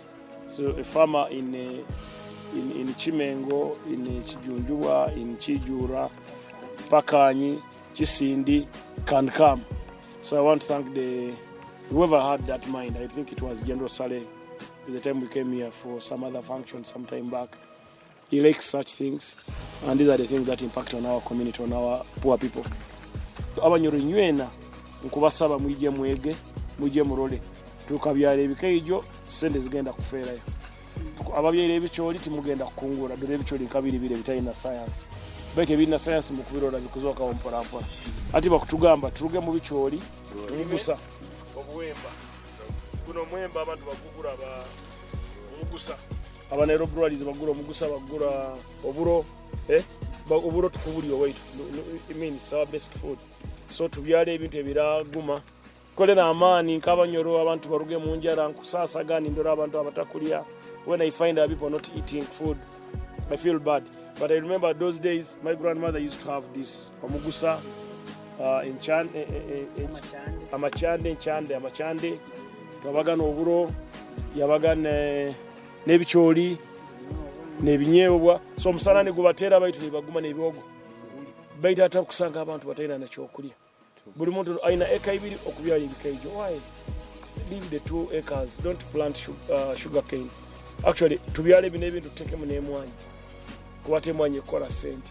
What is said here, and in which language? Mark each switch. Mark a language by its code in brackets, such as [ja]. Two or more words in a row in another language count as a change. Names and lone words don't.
[en] So a farmer in Chimengo, in Chijunjua, in Chijura, Pakanyi, Chisindi can come. So I want to thank whoever had that mind. I think it was General Saleh. At the time we came here for some other function some time back. He likes such things, and these are the things that impact on our community, on our poor people. [nyo] Abanyoro nywena nkubasaba mwije mwege, mwije murole. Tukabyala ebikaijo sente zigenda kufeerayo. Ababyala ebicholi timugenda kukungura, dore ebicholi nkabiri bire bitalina science. Baite birina science mu kubirola bikuzoka mpola mpola. Ati bakutugamba turuge mu bicholi, mugusa obuwemba. Kuno mwemba abantu bagugura ba mugusa. Abanairobi brewers bagura mugusa bagura oburo oburo tukubuli owaitu. [en] It means our basic food. So [nyo] tubyale ebintu ebiraguma. Kolera amani nk'abanyoro abantu baruge mu njara nkusasa gani ndora abantu abatakulya. [en] When I find people not eating food, I feel bad. But I remember those days, my grandmother used to have this omugusa in amachande, [nyo] yabagana oburo, yabagana nebicholi, nebinyebwa. So omusana gubatera baitu nibaguma nebiwogo. Baita ata kusanga abantu batayina na kyokulya. Buli muntu aina eka ibiri okubyala ebikaijo. [en] Why? Leave the 2 acres, don't plant sugar cane. Actually, [nyo] tubyale bino ebintu tutekemu n'emwanyi. Kuba emwanyi ekola sente.